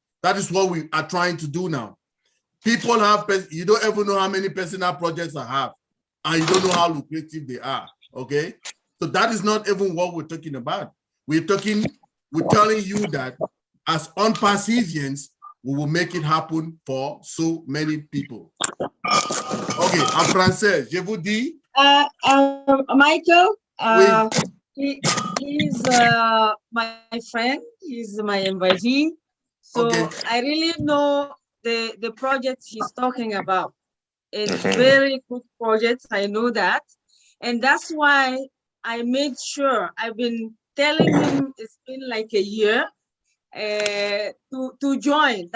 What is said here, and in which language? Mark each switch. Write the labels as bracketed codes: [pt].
[en] That is what we are trying to do now. People have, you don't ever know how many personal projects I have, and you don't know how lucrative they are, okay? So that is not even what we're talking about. We're telling you that as Unpassivians, we will make it happen for so many people. [fr] Ok, en français, je vous dis. [en] Michael, [fr] Oui. [en] he's my friend, he's my invitee. So Okay. I really know the project he's talking about. It's very good project, I know that. And that's why I made sure, I've been telling him it's been like a year to join.